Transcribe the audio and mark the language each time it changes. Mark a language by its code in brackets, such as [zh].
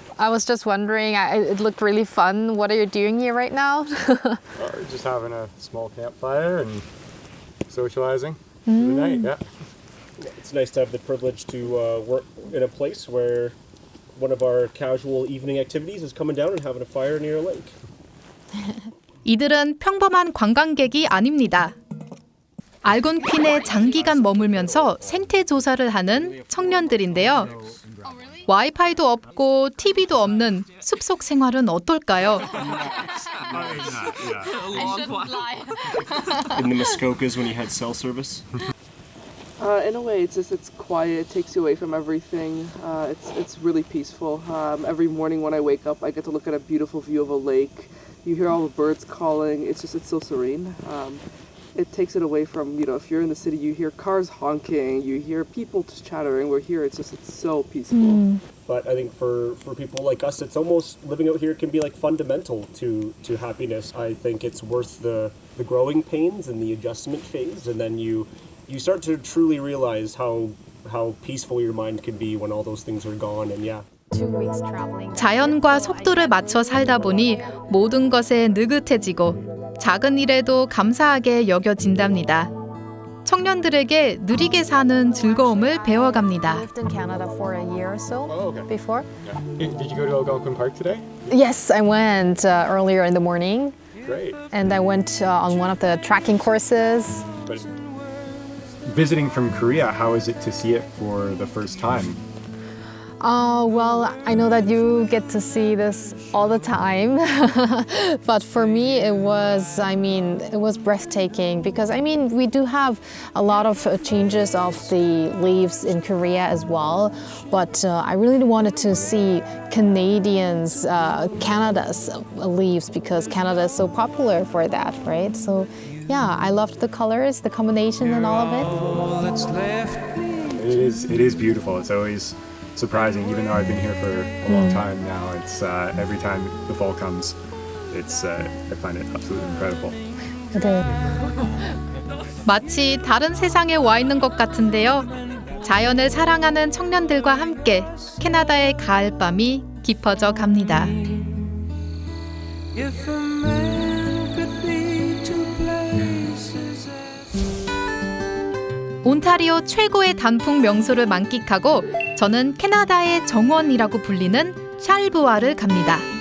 [en] I was just wondering, it looked really fun. What are you doing here right now? We're just having a small campfire and socializing for the night. Yeah. It's nice to have the privilege to work in a place where one of our casual evening activities is coming down and having a fire near a lake. [ko] 이들은 평범한 관광객이 아닙니다. 알곤퀸에 장기간 머물면서 생태 조사를 하는 청년들인데요. 와이파이도 없고 TV도 없는 숲속 생활은 어떨까요? [en] In the Muskokas when you had cell service? In a way, it's quiet. It takes you away from everything. It's really peaceful. Every morning when I wake up, I get to look at a beautiful view of a lake. You hear all the birds calling. It's so serene. It takes it away from, if you're in the city, you hear cars honking, you hear people just chattering. We're here. It's so peaceful. But I think for people like us, it's almost living out here can be like fundamental to happiness. I think it's worth the growing pains and the adjustment phase, and then you start to truly realize how peaceful your mind can be when all those things are gone. And yeah. 2 weeks traveling. [ko] 자연과 속도를 맞춰 살다 보니 모든 것에 느긋해지고 작은 일에도 감사하게 여겨진답니다. 청년들에게 느리게 사는 즐거움을 배워갑니다. [en] Lived in Canada for a year or so before. Did you go to Algonquin Park today? Yes, I went earlier in the morning. Great. And I went on one of the trekking courses. But visiting from Korea, how is it to see it for the first time? Well, I know that you get to see this all the time, but for me it was breathtaking because, we do have a lot of changes of the leaves in Korea as well, but I really wanted to see Canada's leaves because Canada is so popular for that, right? So yeah, I loved the colors, the combination and all of it. It is beautiful. It's always surprising, even though I've been here for a long time now. It's every time the fall comes, I find it absolutely incredible. [ko] 네. 마치 다른 세상에 와 있는 것 같은데요. 자연을 사랑하는 청년들과 함께 캐나다의 가을밤이 깊어져 갑니다. [en] If a man could be two places [ko] 온타리오 최고의 단풍 명소를 만끽하고 저는 캐나다의 정원이라고 불리는 샬르부아를 갑니다.